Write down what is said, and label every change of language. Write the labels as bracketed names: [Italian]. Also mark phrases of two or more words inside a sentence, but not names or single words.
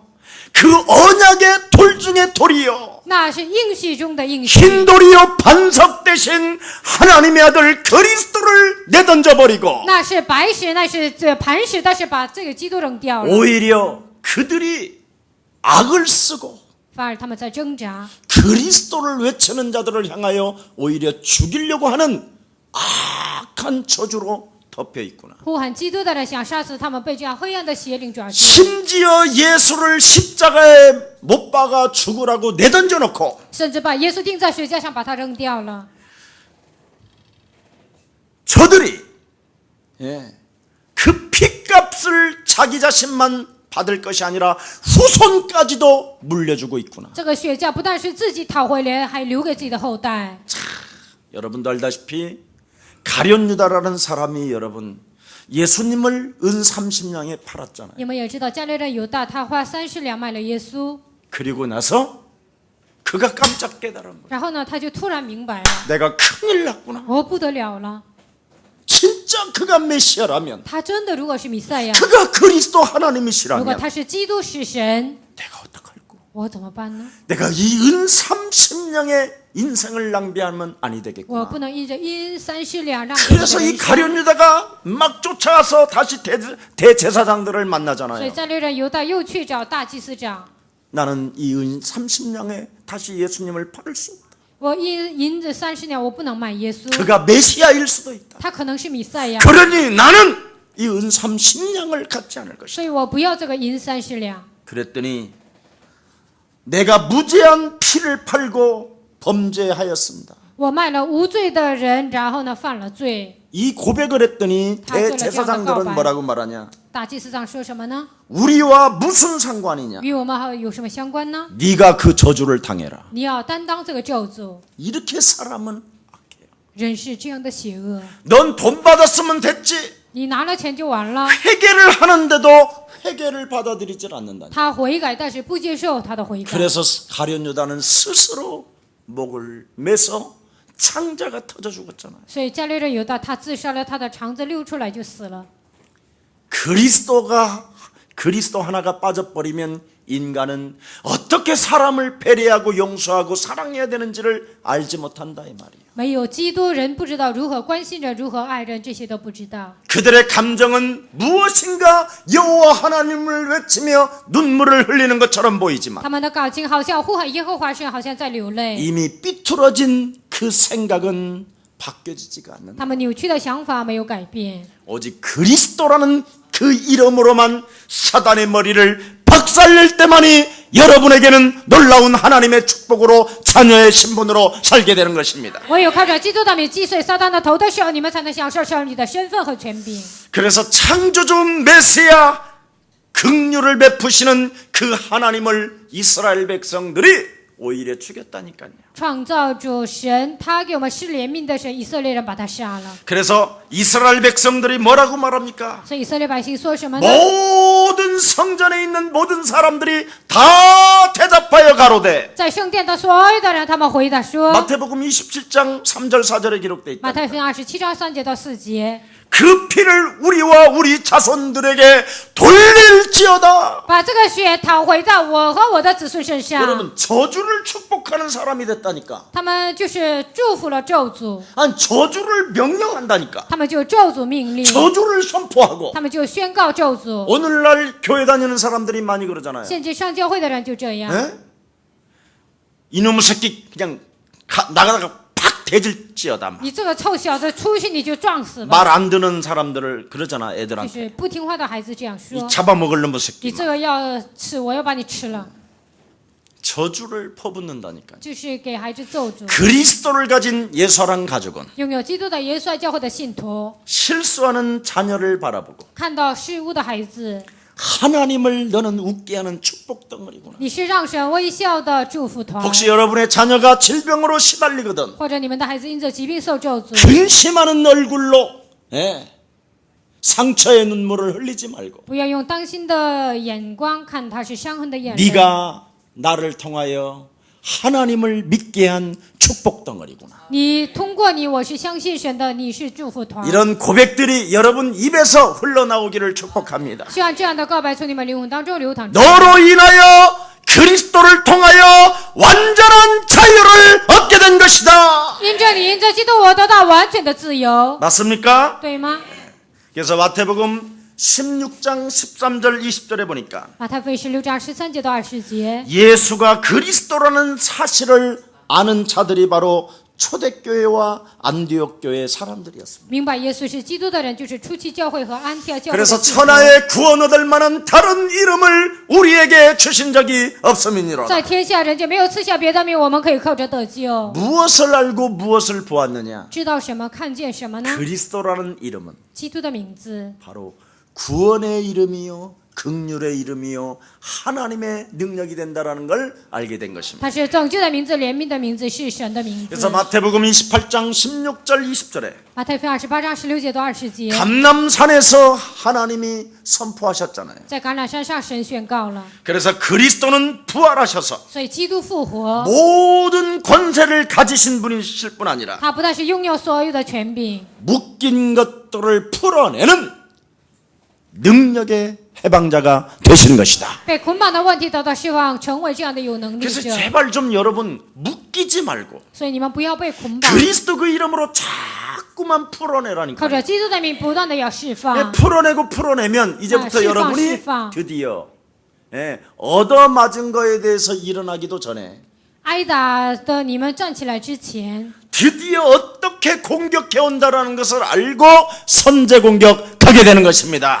[Korean] 그 언약의 돌 중에 돌이요, [Chinese] 那是应许中的应许。 [Korean] 흰 돌이요 반석 대신 하나님의 아들 그리스도를 내던져 버리고 [Chinese] 那是白石，那是这磐石，但是把这个基督扔掉了， [Korean] 오히려 그들이 악을 쓰고 [Chinese] 反而他们在挣扎， [Korean] 그리스도를 외치는 자들을 향하여 오히려 죽이려고 하는 악한 저주로 덮여 있구나. [Chinese] 呼喊基督的人想杀死他们，被这样黑暗的邪灵抓住， [Korean] 심지어 예수를 십자가에 못 박아 죽으라고 내던져 놓고 [Chinese] 甚至把耶稣钉在十字架上，把他扔掉了。 [Korean] 저들이 그 핏값을 자기 자신만 받을 것이 아니라 후손까지도 물려주고 있구나. [Chinese] 这个血价不但是自己讨回来，还留给自己的后代。 [Korean] 여러분도 알다시피 가룟 유다라는 사람이 여러분 예수님을 은 30냥에 팔았잖아요. [Chinese] 你们也知道，加略人犹大他花30两买了耶稣， [Korean] 그리고 나서 그가 깜짝 깨달은 거예요. [Chinese] 然后呢，他就突然明白了， [Korean] 내가 큰일 났구나. [Chinese] 哦，不得了了， [Korean] 진짜 그가 메시아라면, [Chinese] 他真的如果是弥赛亚， [Korean] 그가 그리스도 [Chinese] 如果 [Korean] 하나님이시라면 [Chinese] 他是基督是神， [Korean] 내가 어떡할꼬? [Chinese] 我怎么办呢？ [Korean] 내가 이 은 30냥의 인생을 낭비하면 아니 [Chinese] 我 [Korean] 되겠구나. [Chinese] 不能因着因30两让别人 [Korean] 그래서 [Chinese] 的 [Korean] 이 [Chinese] 人生。 [Korean] 가룟 유다가 막 쫓아가서 다시 대제사장들을 [Chinese] 所以 [Korean] 만나잖아요. [Chinese] 加略人犹大又去找大祭司长， [Korean] 나는 이 은 30냥에 다시 예수님을 팔을 수 없다. [Chinese] 我因着30两，我不能买耶稣， [Korean] 그가 메시아일 수도 있다. [Chinese] 他可能是弥赛亚， [Korean] 그러니 나는 이 은 30냥을 갖지 않을 것이다. [Chinese] 所以我不要这个银30两。 [Korean] 그랬더니 내가 무죄한 피를 팔고 범죄하였습니다. [Chinese] 我卖了无罪的人，然后呢犯了罪。 [Korean] 이 고백을 했더니 다 그래, 대제사장들은 기억나, 뭐라고 말하냐? [Chinese] 大祭司长说什么呢？ [Korean] 우리와 무슨 상관이냐? [Chinese] 与我们有什么相关呢？ [Korean] 네가 그 저주를 당해라. [Chinese] 你要担当这个咒诅。 [Korean] 이렇게 사람은 악해요. [Chinese] 人是这样的邪恶， [Korean] 넌 돈 받았으면 됐지. [Chinese] 你拿了钱就完了。 [Korean] 회개를 하는데도 회개를 받아들이질 않는다. [Chinese] 他悔改，但是不接受他的悔改。 [Korean] 그래서 가룟 유다는 스스로 목을 매서 창자가 터져 죽었잖아요. [Chinese] 所以加略人犹大他自杀了，他的肠子溜出来就死了。 [Korean] 그리스도 하나가 빠져버리면 인간은 어떻게 사람을 배려하고 용서하고 사랑해야 되는지를 알지 못한다 이 말이에요. [Chinese] 没有基督，人不知道如何关心人，如何爱人，这些都不知道。 [Korean] 그들의 감정은 무엇인가 여호와 하나님을 외치며 눈물을 흘리는 것처럼 보이지만 [Chinese] 他们的感情好像呼喊耶和华神，好像在流泪。 [Korean] 이미 삐뚤어진 그 생각은 바뀌어지지가 않는다. [Chinese] 他们扭曲的想法没有改变， [Korean] 오직 그리스도라는 그 이름으로만 사단의 머리를 박살낼 때만이 여러분에게는 놀라운 하나님의 축복으로 자녀의 신분으로 살게 되는 것입니다. [Chinese] 唯有靠着基督的名击碎撒旦的头的时候，你们才能享受上帝的身份和权柄。 [Korean] 그래서 창조주 메시아 긍휼을 베푸시는 그 하나님을 이스라엘 백성들이 오히려 죽였다니까요. [Chinese] 创造主神，他给我们施怜悯的神，以色列人把他杀了。 [Korean] 그래서 이스라엘 백성들이 뭐라고 말합니까? [Chinese] 所以以色列百姓说什么呢？ [Korean] 모든 성전에 있는 모든 사람들이 다 대답하여 가로되 [Chinese] 在圣殿的所有的人，他们回答说， [Korean] 마태복음 27장 3절 4절에 기록되어 [Chinese] 马 [Korean] 있다. [Chinese] 太福音27章3节到4节， [Korean] 그 피를 우리와 우리 자손들에게 돌릴지어다. [Chinese] 把这个血讨回到我和我的子孙身上。 [Korean] 여러분 저주를 축복하는 사람이 됐다니까. [Chinese] 他们就是祝福了咒诅， [Korean] 아니 저주를 명령한다니까. [Chinese] 他们就咒诅命令， [Korean] 저주를 선포하고. [Chinese] 他们就宣告咒诅。 [Korean] 오늘날 교회 다니는 사람들이 많이 그러잖아요. [Chinese] 现今上教会的人就这样， [Korean] 에? 이놈의 새끼 그냥 나가다가 팍 대질지어다. [Chinese] 你这个臭小子，出去你就撞死吧。 [Korean] 말 안 듣는 사람들을 그러잖아 [Chinese] 就 [Korean] 애들한테. [Chinese] 是不听话的孩子这样说 [Korean] 이 ， 잡아먹을 놈의 [Chinese] 你 [Korean] 새끼. [Chinese] 这个要吃，我要把你吃了， [Korean] 저주를 퍼붓는다니까. [Chinese] 就是给孩子咒诅。 [Korean] 그리스도를 가진 예수랑 가족은 [Chinese] 拥有基督的耶稣爱教会的信徒， [Korean] 실수하는 자녀를 바라보고 [Chinese] 看到失误的孩子， [Korean] 하나님을 너는 웃게 하는 축복 덩어리구나. [Chinese] 你是让神微笑的祝福团。 [Korean] 혹시 여러분의 자녀가 질병으로 시달리거든 [Chinese] 或者你们的孩子因着疾病受咒诅， [Korean] 근심하는 얼굴로 상처의 눈물을 흘리지 말고 [Chinese] 不要用担心的眼光看他是伤痕的眼泪。 [Korean] 네가 나를 통하여 하나님을 믿게 한 축복 덩어리구나. [Chinese] 你通过你，我是相信神的，你是祝福团。 [Korean] 이런 고백들이 여러분 입에서 흘러나오기를 축복합니다. [Chinese] 希望这样的告白从你们灵魂当中流淌出。 [Korean] 너로 인하여 그리스도를 통하여 완전한 자유를 얻게 된 것이다. [Chinese] 因着你，因着基督，我得到完全的自由， [Korean] 맞습니까? [Chinese] 对吗？ [Korean] 그래서 마태복음 16장 13절 20절에 보니까 [Chinese] 马太福音16章13节到20节， [Korean] 예수가 그리스도라는 사실을 아는 자들이 바로 초대교회와 안디옥 교회 사람들이었습니다. [Chinese] 明白耶稣是基督的人，就是初期教会和安提阿教会的 [Korean] 그래서 [Chinese] 信徒。 [Korean] 천하에 구원 얻을 만한 다른 이름을 우리에게 주신 적이 없음이니라. [Chinese] 在天下人间没有赐下别的名，我们可以靠着得救。 [Korean] 무엇을 알고 무엇을 보았느냐? [Chinese] 知道什么，看见什么呢？ [Korean] 그리스도라는 이름은 [Chinese] 基督的名字 [Korean] 바로 구원의 이름이요, 긍휼의 이름이요, 하나님의 능력이 된다라는 걸 알게 된 것입니다. [Chinese] 它是拯救的名字，怜悯的名字，是神的名字。 [Korean] 그래서 마태복음 28장 16절 20절에 [Chinese] 马太福音28章16节到20节， [Korean] 감람산에서 하나님이 선포하셨잖아요. [Chinese] 在橄榄山上神宣告了， [Korean] 그래서 그리스도는 부활하셔서 [Chinese] 所以基督复活， [Korean] 모든 권세를 가지신 분이실 뿐 아니라 [Chinese] 他不但是拥有所有的权柄， [Korean] 묶인 것들을 풀어내는 능력의 해방자가 되시는 것이다. [Chinese] 被捆绑的问题得到释放，成为这样的有能力 [Korean] 그래서 [Chinese] 者。 [Korean] 제발 좀 여러분 묶이지 말고 [Chinese] 所以你们不要被捆绑， [Korean] 그리스도 그 이름으로 자꾸만 풀어내라니까. [Chinese] 靠着基督的名不断的要释放。 [Korean] 풀어내고 풀어내면 이제부터 아, [Chinese] 释放, [Korean] 여러분이 [Chinese] 释放. [Korean] 드디어 얻어맞은 거에 대해서 일어나기도 전에 [Chinese] 挨打的你们站起来之前， [Korean] 드디어 어떻게 공격해 온다라는 것을 알고 선제 공격하게 되는 것입니다.